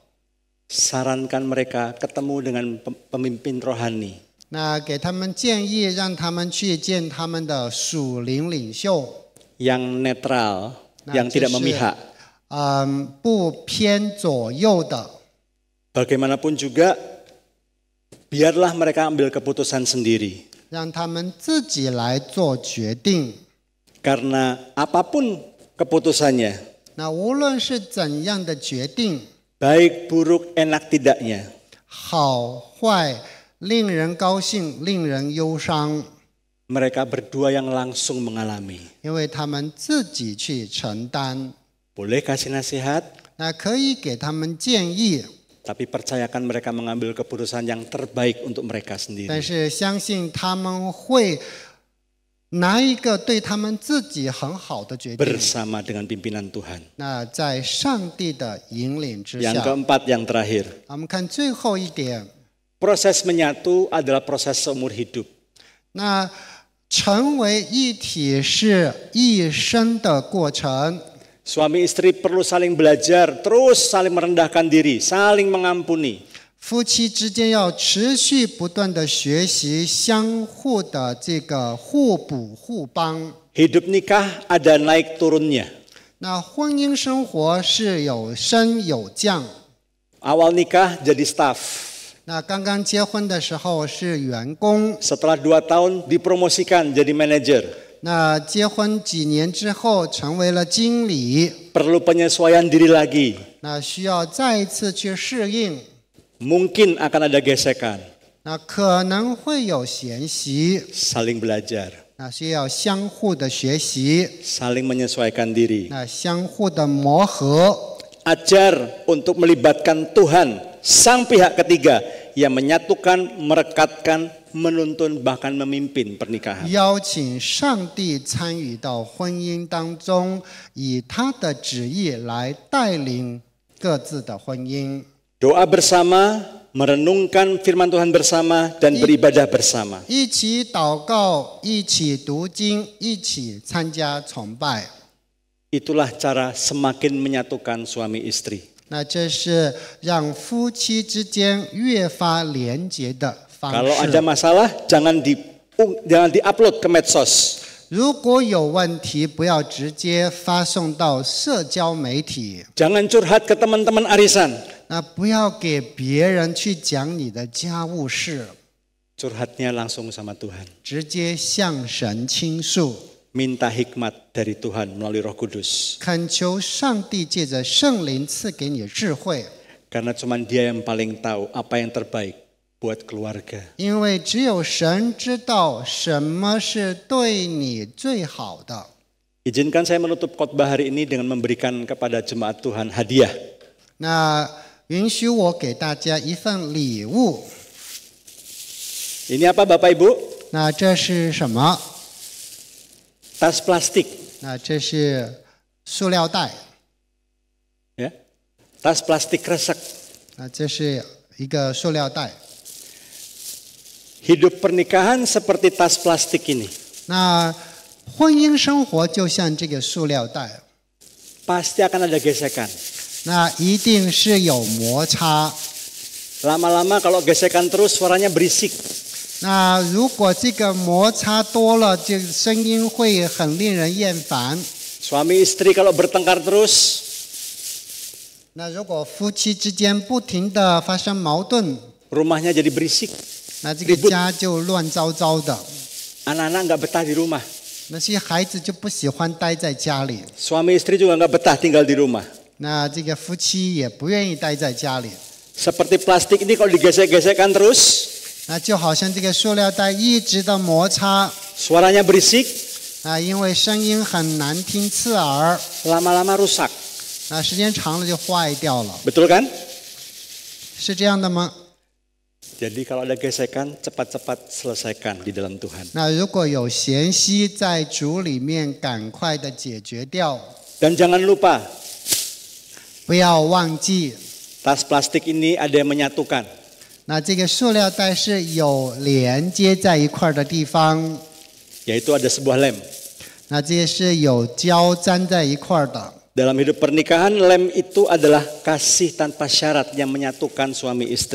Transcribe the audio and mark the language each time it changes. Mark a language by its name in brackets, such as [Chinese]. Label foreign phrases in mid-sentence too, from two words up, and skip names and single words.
[Indonesian] sarankan mereka ketemu dengan pemimpin rohani. [Chinese] 那给他们建议，让他们去见他们的属灵领袖， [Indonesian] Yang netral, Nah, yang tidak [Chinese] 就是 [Indonesian] memihak. [Chinese] 不偏左右的。 [Indonesian] Bagaimanapun juga, biarlah mereka ambil keputusan sendiri. [Chinese] 让他们自己来做决定。 [Indonesian] Karena apapun keputusannya, [Chinese] 那无论是怎样的决定， [Indonesian] baik buruk enak tidaknya, [Chinese] 好坏，令人高兴，令人忧伤， [Indonesian] mereka berdua yang langsung mengalami. [Chinese] 因为他们自己去承担。 [Indonesian] Boleh kasih nasihat, [Chinese] 那可以给他们建议， [Indonesian] tapi percayakan mereka mengambil keputusan yang terbaik untuk mereka [Chinese] 但 [Indonesian] sendiri. [Chinese] 是相信他们会拿一个对他们自己很好的决定。 [Indonesian] Bersama dengan pimpinan Tuhan. [Chinese] 那在上帝的引领之 [Indonesian] Yang [Chinese] 下， [Indonesian] keempat, yang terakhir. [Chinese] 我们看最后一点， [Indonesian] Proses menyatu adalah proses seumur hidup. [Chinese] 那成为一体是一生的过程。 [Indonesian] Suami istri perlu saling belajar, terus saling merendahkan diri, saling mengampuni. [Chinese] 夫妻之间要持续不断的学习，相互的这个互补互帮。 [Indonesian] Hidup nikah ada naik turunnya. [Chinese] 那婚姻生活是有升有降。 [Indonesian] Awal nikah jadi staff. [Chinese] 那刚刚结婚的时候是员工， [Indonesian] Setelah 2 tahun dipromosikan jadi manajer. [Chinese] 那结婚几年之后成为了经理， [Indonesian] Perlu penyesuaian diri lagi. [Chinese] 那需要再一次去适应， [Indonesian] Mungkin akan ada gesekan. [Chinese] 那可能会有嫌隙， [Indonesian] Saling belajar, [Chinese] 那需要相互的学习， [Indonesian] saling menyesuaikan diri. [Chinese] 那相互的磨合。 [Indonesian] Ajar untuk melibatkan Tuhan, sang pihak ketiga yang menyatukan, merekatkan, menuntun, bahkan memimpin pernikahan. [Chinese] 邀请上帝参与到婚姻当中，以他的旨意来带领各自的婚姻。 [Indonesian] Doa bersama, merenungkan firman Tuhan bersama, dan beribadah bersama. [Chinese] 一起祷告，一起读经，一起参加崇拜。 [Indonesian] Itulah cara semakin menyatukan suami istri. [Chinese] 那这是让夫妻之间越发连结的方 [Indonesian] Kalau ada [Chinese] 式。 [Indonesian] masalah, jangan di-upload ke medsos. [Chinese] 如果有问题，不要直接发送到社交媒体， [Indonesian] Jangan curhat ke teman-teman arisan. [Chinese] 那不要给别人去讲你的家务事， [Indonesian] Curhatnya langsung sama Tuhan. [Chinese] 直接向神倾诉。 [Indonesian] Minta hikmat dari Tuhan melalui Roh Kudus. [Chinese] 恳求上帝借着圣灵赐给你智慧， [Indonesian] Karena cuma Dia yang paling tahu apa yang terbaik buat keluarga. [Chinese] 因为只有神知道什么是对你最好的。 [Indonesian] Izinkan saya menutup khotbah hari ini dengan memberikan kepada jemaat Tuhan hadiah. [Chinese] 那允许我给大家一份礼物。 [Indonesian] Ini apa Bapak Ibu? [Chinese] 那这是什么？ [Indonesian] Tas plastik. [Chinese] 那这是塑料袋。 [Indonesian] Ya. Tas plastik kresek. [Chinese] 那这是一个塑料袋。 [Indonesian] Hidup pernikahan seperti tas plastik ini. [Chinese] 那婚姻生活就像这个塑料袋， [Indonesian] Pasti akan ada gesekan. [Chinese] 那一定是有摩擦。 [Indonesian] Lama-lama kalau gesekan terus suaranya berisik. [Chinese] 那如果这个摩擦多了，这声音会很令人厌烦。 [Indonesian] Suami istri kalau bertengkar terus, [Chinese] 那如果夫妻之间不停的发生矛盾， [Indonesian] rumahnya jadi berisik. [Chinese] 那这个家就乱糟糟的， [Indonesian] Anak-anak nggak betah di rumah. [Chinese] 那些孩子就不喜欢待在家里， [Indonesian] Suami istri juga nggak betah tinggal di rumah. [Chinese] 那这个夫妻也不愿意待在家里。 [Indonesian] Seperti plastik ini kalau digesek-gesekkan terus, [Chinese] 那就好像这个塑料袋一直的摩擦， [Indonesian] suaranya berisik, [Chinese] 因为声音很难听刺耳， [Indonesian] lama-lama rusak. [Chinese] 时间长了就坏掉了， [Indonesian] Betul kan? [Chinese] 是这样的吗？ [Indonesian] Jadi kalau ada gesekan, cepat-cepat selesaikan di dalam Tuhan. [Chinese] 如果有嫌隙在主里面，赶快的解决掉， [Indonesian] Dan jangan lupa, [Chinese] 不要忘记。 [Indonesian] tas plastik ini ada yang menyatukan. [Chinese] 这个塑料袋是有连接在一块的地方， [Indonesian] Yaitu ada sebuah lem. [Chinese] 这是有胶粘在一块的。 [Indonesian] Dalam hidup pernikahan, lem itu adalah kasih tanpa syarat yang menyatukan suami istri.